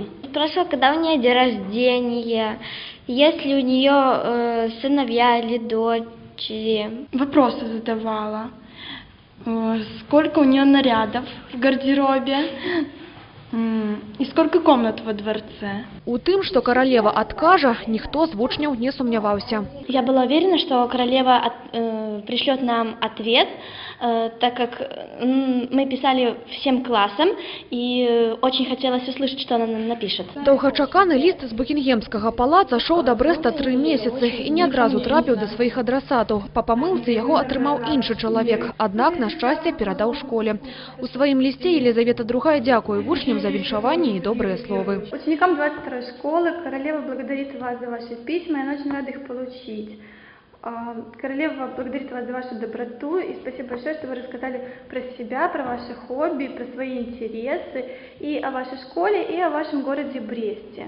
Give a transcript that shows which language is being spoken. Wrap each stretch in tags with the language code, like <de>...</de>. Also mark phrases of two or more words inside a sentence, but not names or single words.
<ru>Спрашивала, когда у нее день рождения, есть ли у нее сыновья или дочери. Вопросы задавала. Сколько у нее нарядов в гардеробе и сколько комнат во дворце.</ru> <be>У тым, что королева откажа, никто з вучняў не сумняваўся.</be> <ru>Я была уверена, что королева пришлет нам ответ, так как мы писали всем классам, и очень хотелось услышать, что она нам напишет.</ru> <be>Доўгачаканы ліст з Букінгемскага палаца шоў да Брэста 3 месяцы і не адразу трапіў да сваіх адрасатаў. Па памылцы яго атрымаў іншы чалавек, аднак, на шчасце, перадаў школе. У сваім лісце Елизавета II дзякуе вучням за віншаванне</be> <ru>и добрые словы. Ученикам 22-й школы королева благодарит вас за ваши письма, и она очень рада их получить. Королева благодарит вас за вашу доброту, и спасибо большое, что вы рассказали про себя, про ваши хобби, про свои интересы, и о вашей школе, и о вашем городе Бресте.</ru>